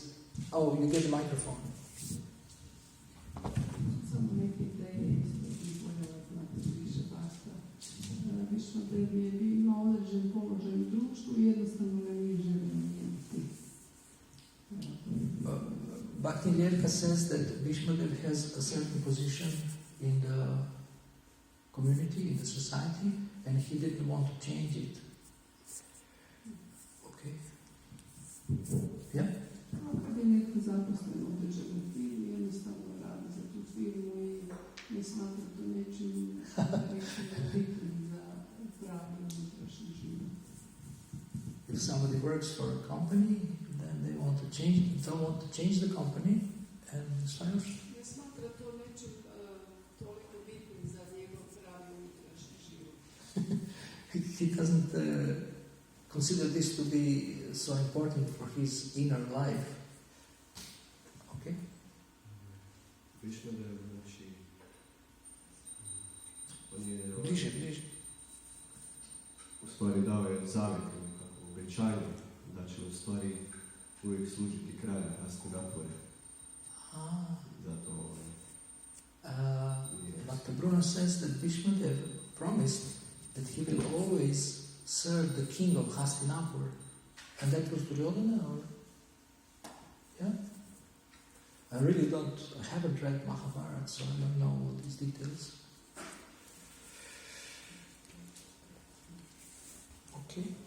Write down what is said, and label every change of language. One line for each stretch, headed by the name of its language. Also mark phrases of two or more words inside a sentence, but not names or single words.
English: Oh, you get the microphone. Bhakti Lirka says that Bhishmadev has a certain position in the community, in the society, and he didn't want to change it. Okay? Yeah?
Croatian: Kad je netko zaposlen u određenoj firmi, jednostavno radi za tu firmu i ne smatra to nečim bitnim za pravi unutrašnji život.
English: If somebody works for a company, then they don't want to change the company, and
Croatian: ne smatra to nečim toliko bitnim za njegov pravi unutrašnji život.
English: He doesn't consider this to be so important for his inner life. Okay?
Croatian: Bhishmadev, znači, on je Bliže. u stvari dao je zavjet, kako obećanje, da će u stvari uvijek služiti kraju Askogapore. Zato
English: Bhakta Bruna says that Bhishmadev promised that he will always serve the king of Hastinapur. And that was Duryodhana, or? Yeah? I haven't read Mahabharata, so I don't know all these details. Okay.